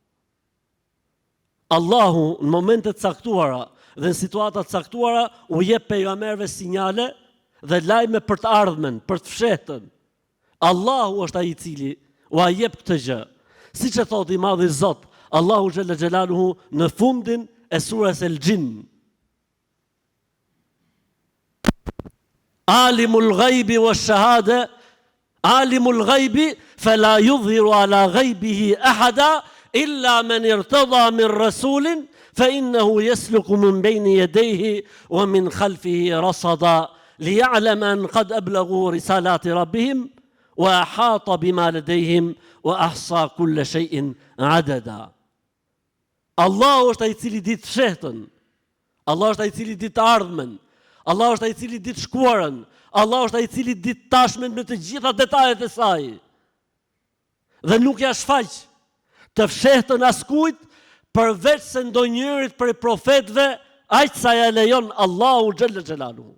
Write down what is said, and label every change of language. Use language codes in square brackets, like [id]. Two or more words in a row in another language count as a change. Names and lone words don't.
[sq] Allahu në momentet caktuara dhe në situata caktuara u jep pejgamberëve sinjale dhe lajme për të ardhmen, për të fshehtën. Allahu është ai i cili u jep këtë gjë. Siç e thotë i madhi Zot, Allahu [ar] جل جلاله [sq] në fundin e surës El-Jinn. [ar] عالم الغيب والشهادة عالم الغيب فلا يظهر على غيبه أحدا إلا من ارتضى من رسول فإنه يسلك من بين يديه ومن خلفه رصدا ليعلم أن قد أبلغوا رسالات ربهم وأحاط بما لديهم وأحصى كل شيء عددا. [sq] Allahu është ai i cili di të fshehtën. Allahu është ai i cili di të ardhmen. Allahu është ai i cili di të shkuarën. Allahu është ai i cili di të tashmen me të gjitha detajet e saj. Dhe nuk ja shfaq të fshehtën askujt përveç se ndonjërit prej profetëve, aq sa ja lejon Allahu [ar] جل جلاله.